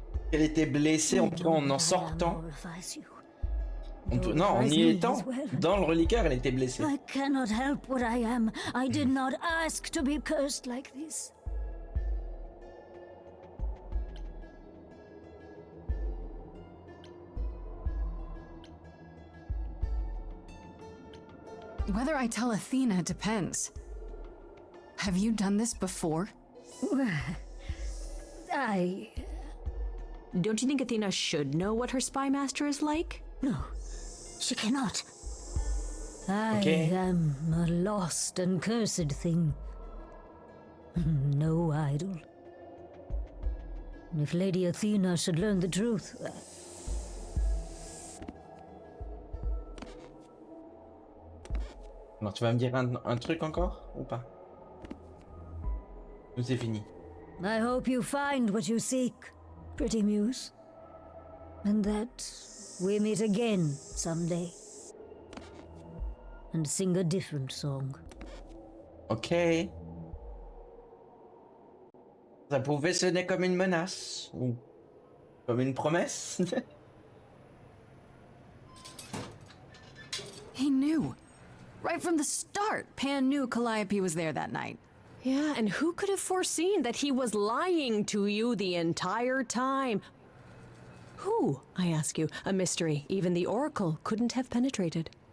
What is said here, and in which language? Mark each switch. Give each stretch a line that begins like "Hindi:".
French: qu'elle était blessée en tout cas en sortant. Non, en y étant. Dans le reliquaire, elle était blessée.
English: I cannot help what I am. I did not ask to be cursed like this. Whether I tell Athena depends. Have you done this before? I... Don't you think Athena should know what her spy master is like? No, she cannot. I Okay. am a lost and cursed thing. No idol. If Lady Athena should learn the truth...
French: Alors, tu vas me dire un truc encore ou pas? Ou c'est fini?
English: I hope you find what you seek, pretty muse. And that we meet again someday. And sing a different song.
French: Ok. Ça pouvait sonner comme une menace ou comme une promesse.
English: He knew. Right from the start, Pan knew Calliope was there that night. Yeah, and who could have foreseen that he was lying to you the entire time? Who, I ask you, a mystery even the Oracle couldn't have penetrated.